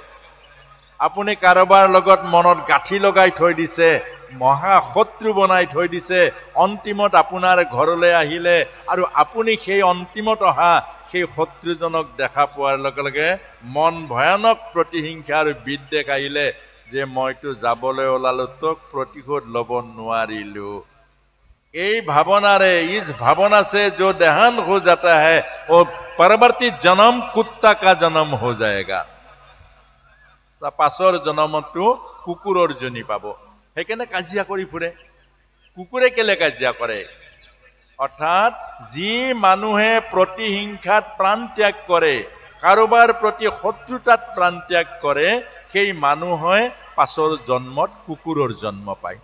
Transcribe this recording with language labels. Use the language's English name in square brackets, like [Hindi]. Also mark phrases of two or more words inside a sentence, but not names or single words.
[Assamese] আপুনি কাৰোবাৰ লগত মনত গাঁঠি লগাই থৈ দিছে, মহা শত্ৰু বনাই থৈ দিছে, অন্তিমত আপোনাৰ ঘৰলৈ আহিলে আৰু আপুনি সেই অন্তিমত অহা সেই শত্ৰুজনক দেখা পোৱাৰ লগে লগে মন ভয়ানক প্ৰতিহিংসা আৰু বিদ্বেষ আহিলে যে মইতো যাবলৈ ওলালো, তোক প্ৰতিশোধ ল'ব নোৱাৰিলো। এই ভাৱনাৰে [Hindi] इस भावना से जो देहांत हो जाता है वो परवर्ती जन्म कुत्ता का जन्म हो जाएगा। [Assamese] पाছৰ জনমতো কুকুৰৰ জনী পাব। সেইকাৰণে কাজিয়া কৰি ফুৰে। কুকুৰে কেলে কাজিয়া কৰে? অৰ্থাৎ যি মানুহে প্ৰতিহিংসাত প্ৰাণ ত্যাগ কৰে, কাৰোবাৰ প্ৰতি শত্ৰুতাত প্ৰাণ ত্যাগ কৰে, সেই মানুহে পাছৰ জন্মত কুকুৰৰ জন্ম পায়।